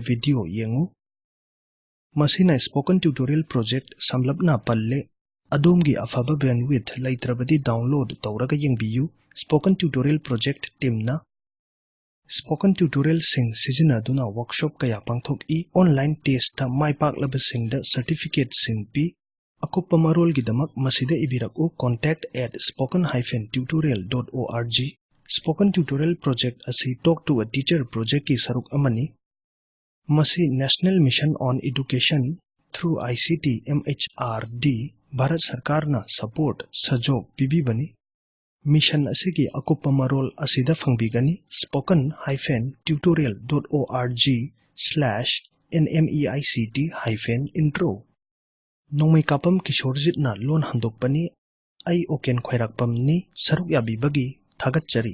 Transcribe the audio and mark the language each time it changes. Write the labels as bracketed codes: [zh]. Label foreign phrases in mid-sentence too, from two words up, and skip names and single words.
[mni] ꯚꯤꯗꯤꯑꯣ ꯌꯦꯡꯉꯨ꯫ ꯃꯁꯤꯅ ꯁ꯭ꯄꯣꯀꯟ ꯇ꯭ꯌꯨꯇꯣꯔꯤꯌꯜ ꯄ꯭ꯔꯣꯖꯦꯛꯇ ꯁꯝꯂꯞꯅ ꯄꯜꯂꯦ꯫ ꯑꯗꯣꯝꯒꯤ ꯑꯐꯕ ꯕꯦꯟꯗꯋꯤꯊ ꯂꯩꯇ꯭ꯔꯕꯗꯤ ꯗꯥꯎꯟꯂꯣꯗ ꯇꯧꯔꯒ ꯌꯦꯡꯕꯤꯌꯨ꯫ ꯁ꯭ꯄꯣꯀꯟ ꯇ꯭ꯌꯨꯇꯣꯔꯤꯌꯜ ꯄ꯭ꯔꯣꯖꯦꯛꯇ ꯇꯤꯝꯅ ꯁ꯭ꯄꯣꯀꯟ ꯇ꯭ꯌꯨꯇꯣꯔꯤꯌꯜꯁꯤꯡ ꯁꯤꯖꯤꯟꯅꯗꯨꯅ ꯋꯥꯔꯛꯁꯣꯞ ꯀꯌꯥ ꯄꯥꯡꯊꯣꯛꯏ꯫ [en] online test [mni] ꯃꯥꯏꯄꯥꯛꯂꯕꯁꯤꯡꯗ ꯁꯔꯇꯤꯐꯤꯀꯦꯠꯁꯤꯡ ꯄꯤ꯫ ꯑꯀꯨꯞꯄ ꯃꯔꯣꯜꯒꯤꯗꯃꯛ ꯃꯁꯤꯗ ꯏꯕꯤꯔꯛꯎ contact@spoken-tutorial.org꯫ ꯁ꯭ꯄꯣꯀꯟ ꯇ꯭ꯌꯨꯇꯣꯔꯤꯌꯜ ꯄ꯭ꯔꯣꯖꯦꯛꯇ ꯑꯁꯤ ꯇꯣꯛ ꯇꯨ ꯑ ꯇꯤꯆꯔ ꯄ꯭ꯔꯣꯖꯦꯛꯇꯀꯤ ꯁꯔꯨꯛ ꯑꯃꯅꯤ꯫ ꯃꯁꯤ ꯅꯦꯁꯅꯦꯜ ꯃꯤꯁꯟ ꯑꯣꯟ ꯑꯦꯗꯨꯀꯦꯁꯟ ꯊ꯭ꯔꯨ ICT MHRD ꯚꯥꯔꯠ ꯁꯔꯀꯥꯔꯅ ꯁꯍଯꯣগ ꯄꯤꯕꯤꯕꯅꯤ꯫ ꯃꯤꯁꯟ ꯑꯁꯤꯒꯤ ꯑꯀꯨꯞꯄ ꯃꯔꯣꯜ ꯑꯁꯤꯗ ꯐꯪꯕꯤꯒꯅꯤ꯫ spoken-tutorial.org/nmeict-intro꯫ ꯅꯣꯡꯃꯩꯀꯥꯞꯄꯝ ꯀꯤꯁꯣꯔꯖꯤꯠꯅ ꯂꯣꯟ ꯍꯟꯗꯣꯛꯄꯅꯤ꯫ ꯑꯩ ꯑꯣꯀꯦꯟ ꯈ꯭ꯋꯥꯏꯔꯥꯛꯄꯝꯅꯤ꯫ ꯁꯔꯨꯛ ꯌꯥꯕꯤꯕꯒꯤ ꯊꯥꯒꯠꯆꯔꯤ꯫